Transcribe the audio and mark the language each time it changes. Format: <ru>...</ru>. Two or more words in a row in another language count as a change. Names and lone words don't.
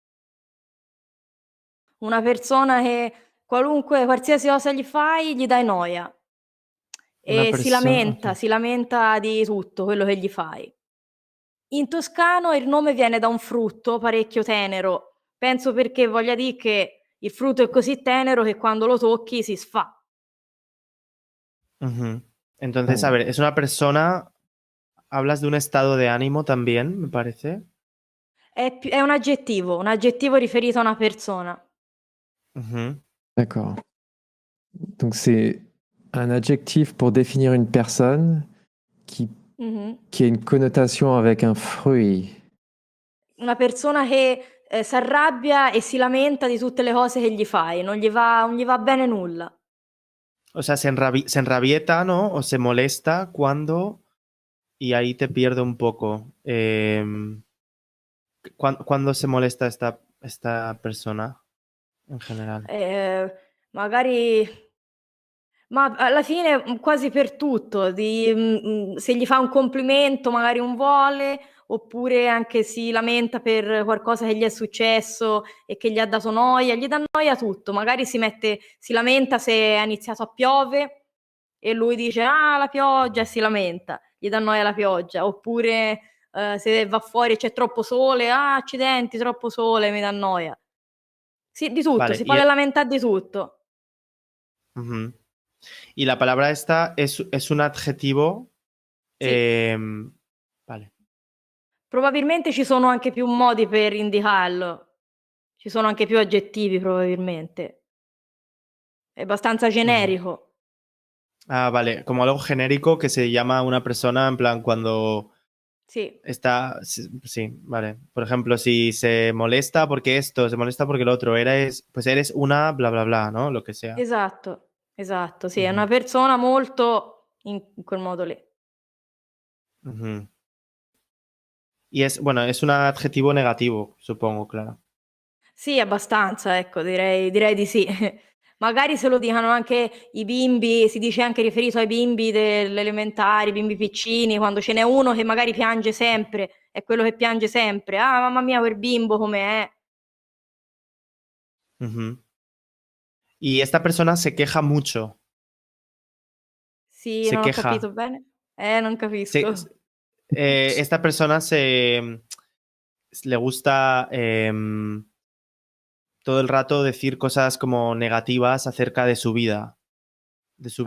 <it>Una persona che qualsiasi cosa gli fai, gli dai noia Una e persona. Ok. si lamenta di tutto quello che gli fai. In toscano il nome viene da un frutto parecchio tenero, penso perché voglia che il frutto è così tenero che quando lo tocchi si sfà.</it> <es>Ujú. Entonces, Oh, a ver, es una persona, hablas de un estado de ánimo también, me parece.</es> <it>È un aggettivo riferito a una persona.</it> <es>Ujú.</es> <fr>d'accord. Donc c'est un adjectif pour définir une personne qui, Mhm. qui a une connotation avec un fruit.</fr> <it>Una persona che si arrabbia e si lamenta di tutte le cose che gli fai, non gli va bene nulla.</it> <es>O sea, se enrabieta, ¿no? O se molesta cuando... Y ahí te pierdo un poco. ¿Cuándo se molesta esta persona en general?</es> <it>Magari, ma alla fine quasi per tutto, se gli fa un complimento magari non vuole, oppure anche si lamenta per qualcosa che gli è successo e che gli ha dato noia, gli dà noia tutto, magari si lamenta se è iniziato a piove e lui dice ah la pioggia e si lamenta, gli dà noia la pioggia, oppure se va fuori e c'è troppo sole, ah accidenti, troppo sole, mi dà noia. Sì, di tutto,</it> <es>Vale,</es> <it>si può lamentare di tutto.</it> <es>ujú. Y la palabra esta es un adjetivo.</es> <it>Sì,</it> <es>Vale.</es> <it>probabilmente ci sono anche più modi per indicarlo. Ci sono anche più aggettivi probabilmente. È abbastanza</it> <es>Ujú.</es> <it>generico.</it> <es>Ah, vale, como algo genérico que se llama a una persona en plan cuando</es> <it>Sì,</it> <es>está, sí, sí, vale. Por ejemplo, si se molesta porque esto, se molesta porque lo otro, pues eres una bla bla bla, ¿no? Lo que sea.</es> <it>esatto, sì, è</it> <es>Ujú,</es> <it>una persona molto in quel modo lì.</it> <es>ujú. Y bueno, es un adjetivo negativo, supongo, claro.</es> <it>Sì, abbastanza, ecco, direi di sì. Magari se lo dicono anche i bimbi, si dice anche riferito ai bimbi delle elementari, bimbi piccini, quando ce n'è uno che magari piange sempre, è quello che piange sempre. Ah, mamma mia, quel bimbo com'è? Ujú.</it> <es>Y esta persona se queja mucho,</es> <it>Sì,</it> <es>se</es> <it>non ho</it> <es>queja.</es> <it>capito bene. Non</it> <es>Se-</es> <it>capisco.</it> <es>esta persona le gusta todo el rato decir cosas como negativas acerca de su</es>